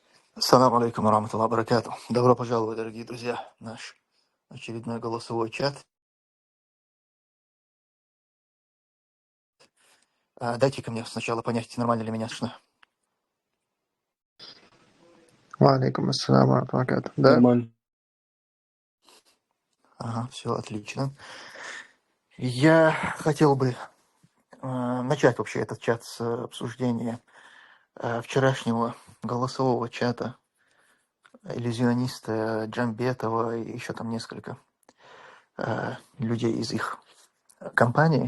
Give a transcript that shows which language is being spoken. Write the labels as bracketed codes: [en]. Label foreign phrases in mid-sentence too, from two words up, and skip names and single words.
[ar] السلام عليكم وبركاته. [ru] Добро пожаловать, дорогие друзья, в наш очередной голосовой чат. Дайте-ка мне сначала понять, нормально ли меня слышно. [ar] وعليكم السلام ورحمة الله. [ru] Да? Нормально. Ага, все отлично. Я хотел бы начать вообще этот чат с обсуждения вчерашнего голосового чата иллюзиониста Джамбетова и еще там несколько людей из их компании.